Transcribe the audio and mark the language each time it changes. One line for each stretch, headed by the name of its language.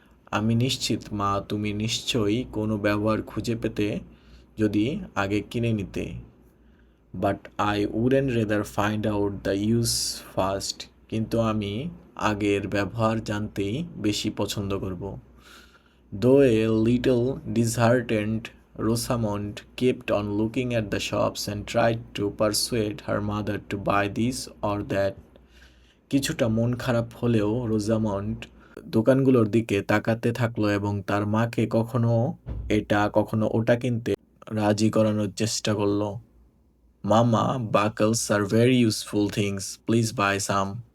Bangla: আমি নিশ্চিত মা, তুমি নিশ্চয়ই কোনো ব্যবহার খুঁজে পেতে যদি আগে কিনে নিতে।
English: But I wouldn't rather find out the use first.
Bangla: কিন্তু আমি আগের ব্যবহার জানতেই বেশি পছন্দ করব।
English: Though a little disheartened, Rosamond kept on looking at the shops and tried to persuade her mother to buy this or that.
Bangla: কিছুটা মন খারাপ হলেও রোজামন্ড দোকানগুলোর দিকে তাকাতে থাকলো এবং তার মাকে কখনো এটা কখনো ওটা কিনতে রাজি করানোর চেষ্টা করলো।
English: মামা, buckles are very useful things, please buy some.